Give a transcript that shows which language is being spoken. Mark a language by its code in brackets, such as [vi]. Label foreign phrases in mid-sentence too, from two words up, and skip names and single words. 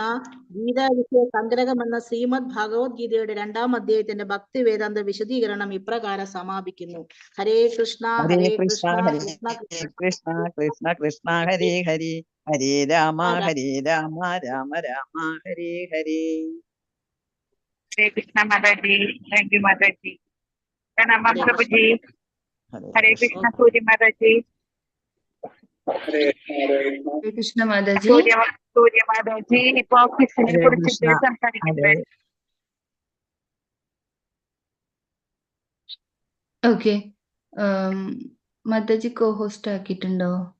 [ml] ഗീതാ വിഷയ സംഗ്രഹം എന്ന ശ്രീമദ് ഭഗവത്ഗീതയുടെ 2-ാം അധ്യായത്തിന്റെ ഭക്തി വേദാന്ത വിശദീകരണം ഇപ്രകാരം സമാപിക്കുന്നു. ഹരേ കൃഷ്ണ. ഹരേ കൃഷ്ണ. ഹരേ കൃഷ്ണ കൃഷ്ണ കൃഷ്ണ ഹരേ ഹരേ ഹരേ രാമ ഹരേ രാമ രാമ രാമ ഹരേ ഹരേ. [hi] हरे कृष्णा माता जी. [en] thank you [hi] माता जी. प्रणाम प्रभु जी. हरे कृष्णा सूर्य माता जी. [ml] ഹരേ കൃഷ്ണ മാതാ ജി. സൂര്യ മാതാ ജി ഇപ്പൊ ഓഫീസിനെ കുറിച്ചിട്ട് സംസാരിക്കുന്നത്. ഓക്കെ, മാതാജി കോ ഹോസ്റ്റ് ആക്കിയിട്ടുണ്ടോ?